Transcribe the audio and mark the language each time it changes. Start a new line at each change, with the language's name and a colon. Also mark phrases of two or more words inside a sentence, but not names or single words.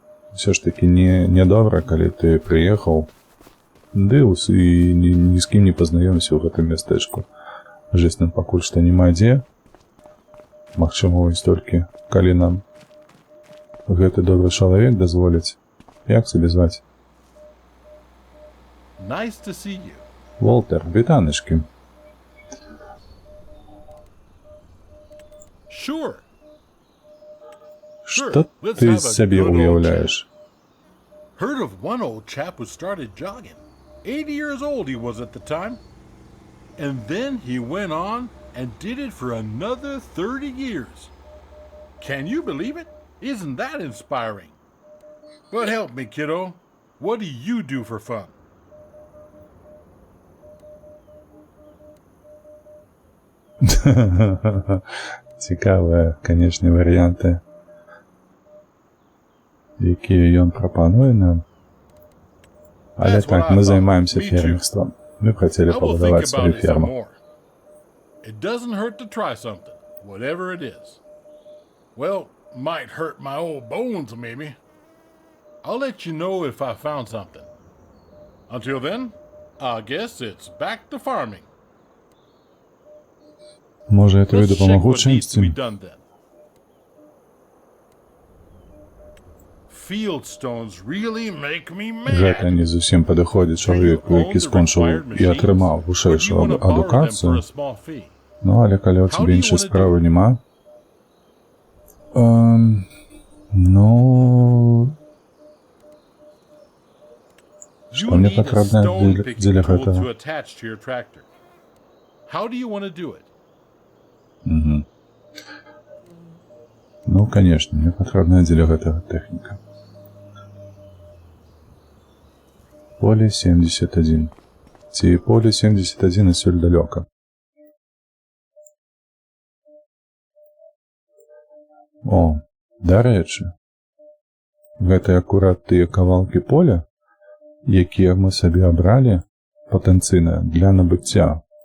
Belarusian: Усё ж такі нядобра, калі ты прыехаў, ды і ні з кім не пазнаёміся ў гэтым мястэчку. Жыць нам пакуль што няма дзе. Магчыма, вось толькі, калі нам гэты добры чалавек дазволіць. Як сабе зваць?
English: Nice to see you.
Belarusian: Волтер, вітанечкі. Што ты з сябе уяўляеш?
English: Heard of one old chap who started jogging. 80 years old he was at the time. And then he went on and did it for another 30 years. Can you believe it? Isn't that inspiring? But help me, kiddo. What do you do for fun?
Belarusian: Цікавыя, канешне, варыянты, якія ён прапануе нам. Але так, мы займаемся фермерствам. Мы б хацелі пабудаваць сваю ферму.
English: It doesn't hurt to try something, whatever it is. Well, might hurt my old bones, maybe. I'll let you know if I found something. Until then, I guess it's back to farming.
Belarusian: Можа, я тобі дапамагу чымсьці? Гэта не зусім падыходзіць чалавеку, які скончыў і атрымаў вышэйшую адукацыю. Ну, але калі ў цябе іншай справы няма, што мне патрэбна дзеля гэтага?
English: How do you want to do it?
Belarusian: Ну, конечно, мне патрэбная дзеля гэтага тэхніка. Поле 71. Ці поле 71 адсюль далёка. О, дарэчы, гэта акурат тыя кавалкі поля, якія мы сабе абралі патэнцыйна для набыцця.